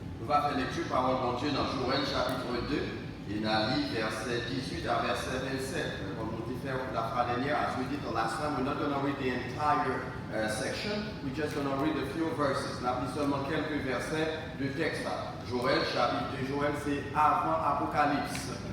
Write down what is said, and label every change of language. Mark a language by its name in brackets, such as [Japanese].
[French] Nous allons faire lecture parole de Dieu dans Joël chapitre 2 et dans le verset 18 à verset 27. Comme nous dit faire la fois dernière, [English] as we did the last time, we're not going to read the entire section, we're just going to read a few verses. [French] Nous avons seulement quelques versets de texte. Joël chapitre 2, Joël c'est avant Apocalypse.